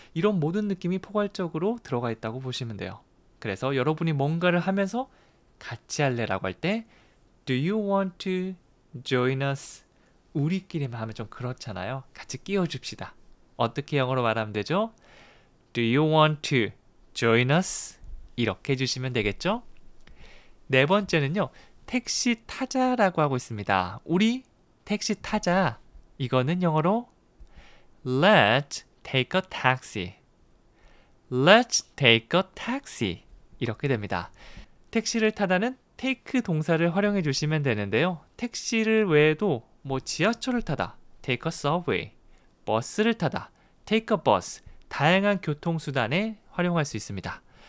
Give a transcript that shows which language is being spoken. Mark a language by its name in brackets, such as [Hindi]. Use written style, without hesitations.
[Korean] 이런 모든 느낌이 포괄적으로 들어가 있다고 보시면 돼요. 그래서 여러분이 뭔가를 하면서 같이 할래라고 할 때 [English] Do you want to join us? [Korean] 우리끼리만 하면 좀 그렇잖아요. 같이 끼워줍시다. 어떻게 영어로 말하면 되죠? [English] Do you want to join us? [Korean] 이렇게 해주시면 되겠죠? 네 번째는요. 택시 타자라고 하고 있습니다. 우리 택시 타자. 이거는 영어로 [English] Let's take a taxi. Let's take a taxi. [Korean] 이렇게 됩니다. 택시를 타다는 take 동사를 활용해 주시면 되는데요. 택시를 외에도 뭐 지하철을 타다, take a subway, 버스를 타다, take a bus, 다양한 교통수단에 활용할 수 있습니다.